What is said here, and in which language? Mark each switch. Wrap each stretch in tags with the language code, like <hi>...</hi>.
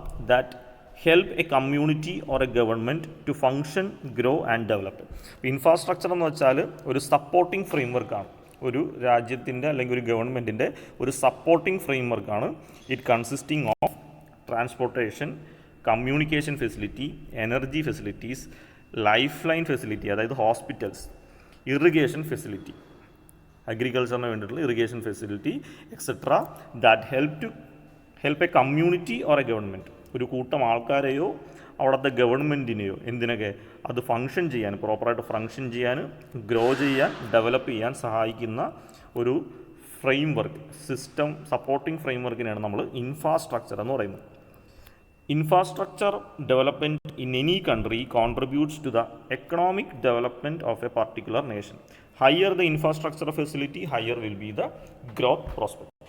<en>That help a community or a government to function, grow and develop.</en> <ml>Infrastructure എന്ന് വെച്ചാൽ ഒരു supporting ഫ്രെയിംവർക്കാണ്. ഒരു രാജ്യത്തിൻ്റെ അല്ലെങ്കിൽ ഒരു ഗവൺമെൻറ്റിൻ്റെ ഒരു supporting ഫ്രെയിംവർക്കാണ്.</ml> <en>it consisting of transportation, communication facility, energy facilities, life line facility, അതായത് hospitals, irrigation facility,</en> <ml>അഗ്രികൾച്ചറിന് വേണ്ടിയിട്ടുള്ള</ml> <en>Irrigation facility, etcetera. That help a community or a government,</en> <ml>ഒരു കൂട്ടം ആൾക്കാരെയോ അവിടുത്തെ ഗവൺമെൻറ്റിനെയോ എന്തിനൊക്കെ അത് ഫങ്ഷൻ ചെയ്യാൻ, പ്രോപ്പറായിട്ട് ഫങ്ഷൻ ചെയ്യാൻ, ഗ്രോ ചെയ്യാൻ, ഡെവലപ്പ് ചെയ്യാൻ സഹായിക്കുന്ന ഒരു ഫ്രെയിംവർക്ക്, സിസ്റ്റം, സപ്പോർട്ടിംഗ് ഫ്രെയിംവർക്കിനെയാണ് നമ്മൾ ഇൻഫ്രാസ്ട്രക്ചർ എന്ന് പറയുന്നത്.</ml> <en>Infrastructure development in any country contributes to the economic development of a particular nation. Higher the infrastructure facility, higher will be the growth prospect.</en>